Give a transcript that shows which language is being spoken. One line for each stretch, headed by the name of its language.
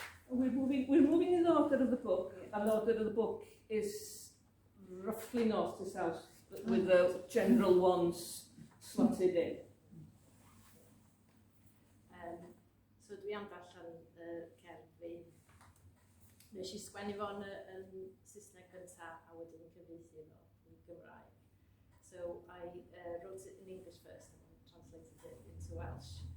English: We're moving in the order of the book, and the order of the book is roughly north to south, with the general ones slotted in.
Welsh: So dwi am darllen cerdd fi. Nes I sgwennu fo'n Saesneg gyntaf a wedyn cyfieithu fo yn Gymraeg.
English: So I wrote it in English first and then translated it into Welsh.